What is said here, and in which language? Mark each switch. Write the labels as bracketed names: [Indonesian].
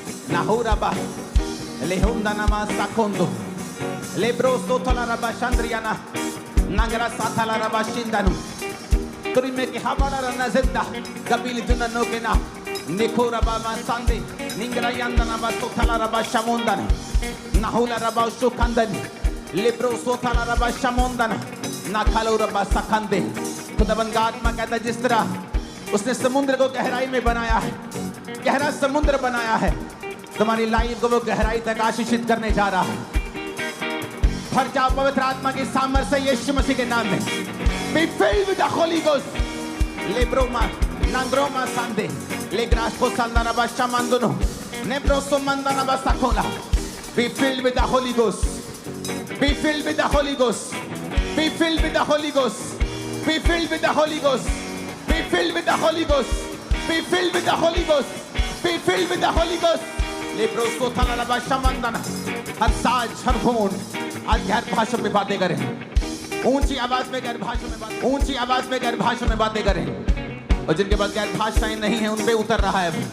[Hindi] नाहुराबा लेहुंदानामा साकोंदो लेब्रोस्तो थोलाराबा शांद्रियाना नागरा साथालाराबा शिंदानु तुरिमे के हमारा रना जिंदा कबील दुननो के ना निखोराबा मासांदे निंगरा यांदनाबा सोथालाराबा शामोंदाना नाहुला रबा सुखंदन लिब्रो सोथाला रबा शमोंदन नाखालो रबा सखंदे। खुदाबंद का आत्मा कहता है जिस तरह उसने समुद्र को गहराई में बनाया है, गहरा समुद्र बनाया है, तुम्हारी लाइफ को वो गहराई तक आशीषित करने जा रहा है। भर जाओ पवित्र आत्मा की सामर्थ्य से यीशु मसीह के नाम में। [English] Be filled with the Holy Ghost. Lebroma nangroma sande legraspo sandana ba shamandono nebroso mandana ba sakola. Be filled with the Holy Ghost. Be filled with the Holy Ghost. Be filled with the Holy Ghost. Be filled with the Holy Ghost. Be filled with the Holy Ghost. Be filled with the Holy Ghost. Be filled with the Holy Ghost. [Hindi] लेब्रोस्को थाला रबा शमंदना हर साज हर होंठ आज गैर भाषा में बातें करें। ऊंची आवाज में गैर भाषा में बातें, ऊंची आवाज में गैर भाषा में बातें करें। और जिनके पास गैर भाषाएं नहीं है उन पे उतर रहा है।